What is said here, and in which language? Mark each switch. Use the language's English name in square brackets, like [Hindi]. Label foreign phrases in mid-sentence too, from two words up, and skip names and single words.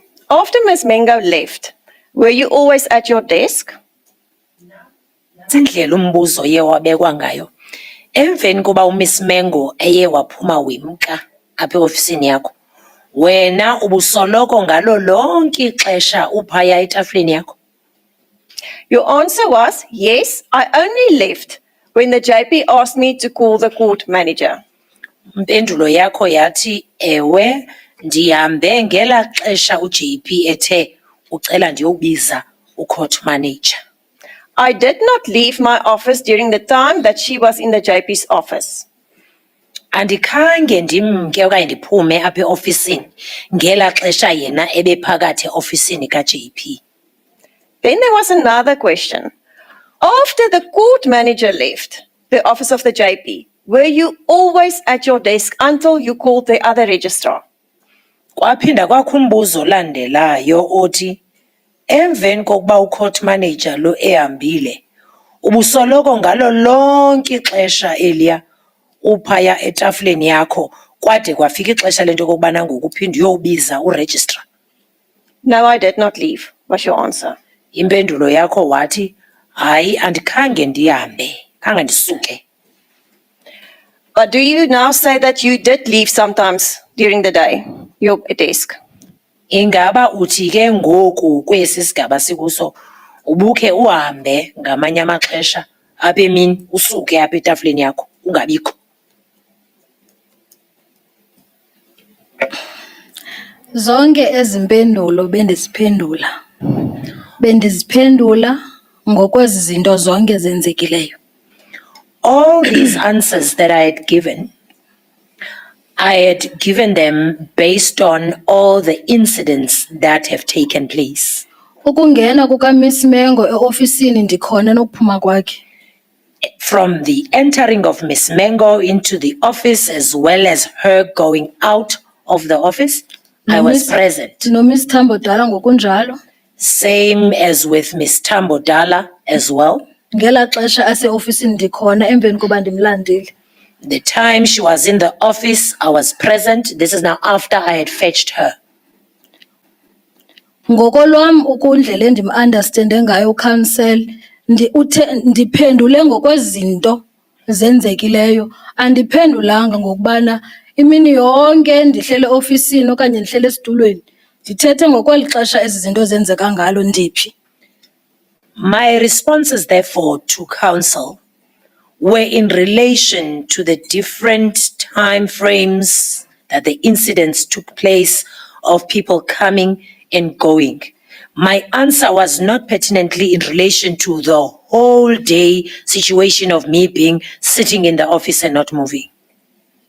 [English] After Ms. Mengo left, were you always at your desk? [Xhosa] Indlela umbuzo ye wabekwa ngayo. Emveni kuba uMiss Mengo eye waphuma wimka apha eofisini yakho. Wena ubusoloko ngalo lonke ixesha uphaya etafuleni yakho. [English] Your answer was, yes, I only left when the JP asked me to call the court manager. [Xhosa] Impendulo yakho yathi ewe ndihambe ngela xesha uJP ethe ucela ndiyobiza [English] ucourt manager. I did not leave my office during the time that she was in the JP's office. [Xhosa] Andikhange ndimke okanye ndiphume apha eofisini ngela xesha yena ebephakathi eofisini kaJP. [English] Then there was another question. After the court manager left the office of the JP, were you always at your desk until you called the other registrar? [Xhosa] Kwaphinda kwakho umbuzo olandelayo othi emveni kokuba [English] ucourt manager [Xhosa] lo ehambile ubusoloko ngalo lonke ixesha eliya uphaya etafuleni yakho kwade kwafika ixesha lento kokubana ngoku uphinde uyobiza uregistrar. [English] No, I did not leave, was your answer. [Xhosa] Impendulo yakho wathi hayi andikhange ndihambe khange ndisuke. [English] But do you now say that you did leave sometimes during the day, your desk? [Xhosa] Ingaba uthi ke ngoku kwesi sigaba sikuso ubukhe uhambe ngamanye amaxesha apha emini usuke apha etafuleni yakho ungabikho? Zonke ezimpendulo bendiziphendula ngokwezi zinto zonke zenzekileyo. [English] All these answers that I had given them based on all the incidents that have taken place. [Xhosa] Ukungena kukaMiss Mengo eofisini ndikhona nokuphuma kwakhe. [English] From the entering of Miss Mengo into the office as well as her going out of the office, I was present. [Xhosa] NoMiss Tambodala ngokunjalo. [English] Same as with Miss Tambodala as well. [Xhosa] Ngela xesha aseofisini ndikhona emveni koba ndimlandile. [English] The time she was in the office, I was present. This is now after I had fetched her. [Xhosa] Ngokolwam ukundlela endim-understande ngayo counsel, ndiphendule ngokwezinto zenzekileyo. Andiphendulanga ngokubana imini yonke ndihlele ofisini okanye ndihlele esitulweni. Ndithethe ngokweli xesha ezi zinto zenzeka ngalo ndiphi. [English] My responses, therefore, to counsel were in relation to the different time frames that the incidents took place of people coming and going. My answer was not pertinently in relation to the whole day situation of me being sitting in the office and not moving.